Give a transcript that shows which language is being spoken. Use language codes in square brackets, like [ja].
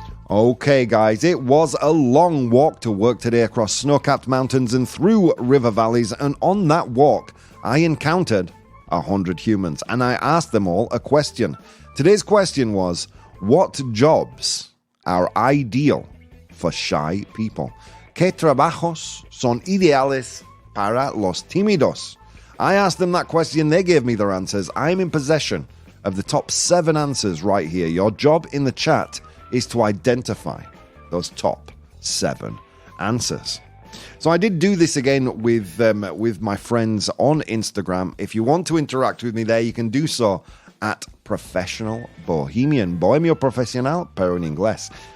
[en] Okay, guys, it was a long walk to work today across snow-capped mountains and through river valleys, and on that walk, I encountered 100 humans, and I asked them all a question. Today's question was, what jobs are ideal for shy people? [es] ¿Qué trabajos son ideales para los tímidos? [en] I asked them that question. They gave me their answers. I'm in possession of the top 7 answers right here. Your job in the chat is to identify those top 7 answers. So I did do this again with my friends on Instagram. If you want to interact with me there, you can do so at Professional Bohemian. [es] Bohemio Profesional, pero en inglés.